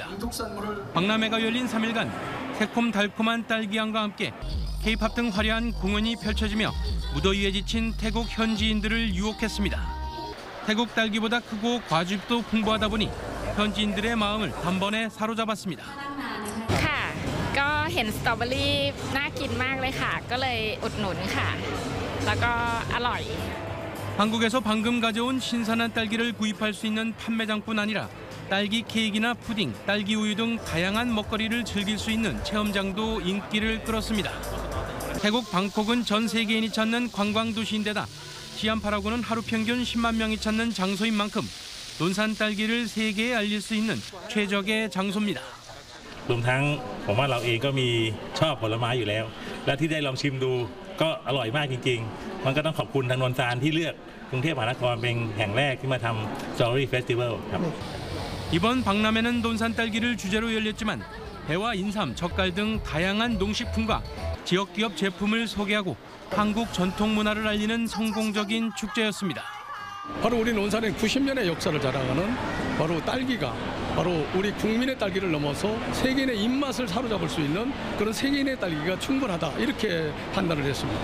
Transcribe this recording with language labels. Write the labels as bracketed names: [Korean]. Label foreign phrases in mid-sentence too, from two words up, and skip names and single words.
[Korean] 박람회가 열린 3일간 새콤달콤한 딸기향과 함께 K-팝 등 화려한 공연이 펼쳐지며 무더위에 지친 태국 현지인들을 유혹했습니다. 태국 딸기보다 크고 과즙도 풍부하다 보니 현지인들의 마음을 단번에 사로잡았습니다. [Thai] ค่ะก็เห็นสตรอเบอรี่น่ากินมากเลยค่ะก็เลยอุดหนุนค่ะแล้วก็อร่อย [Korean] 한국에서 방금 가져온 신선한 딸기를 구입할 수 있는 판매장뿐 아니라 딸기 케이크나 푸딩, 딸기 우유 등 다양한 먹거리를 즐길 수 있는 체험장도 인기를 끌었습니다. 태국 방콕은 전 세계인이 찾는 관광 도시인데다 시암파라고는 하루 평균 10만 명이 찾는 장소인 만큼 논산 딸기를 세계에 알릴 수 있는 최적의 장소입니다. [Thai] รวมทั้งผมว่าเราเองก็มีชอบผลไม้อยู่แล้วและที่ได้ลองชิมดูก็อร่อยมากจริงๆมันก็ต้องขอบคุณทางนนทานที่เลือกกรุงเทพมหานครเป็นแห่งแรกที่มาทำ Strawberry Festival ครับ [Korean] 이번 박람회는 논산 딸기를 주제로 열렸지만 배와 인삼, 젓갈 등 다양한 농식품과 지역 기업 제품을 소개하고 한국 전통 문화를 알리는 성공적인 축제였습니다. 바로 우리 논산의 90년의 역사를 자랑하는 바로 딸기가 바로 우리 국민의 딸기를 넘어서 세계인의 입맛을 사로잡을 수 있는 그런 세계인의 딸기가 충분하다 이렇게 판단을 했습니다.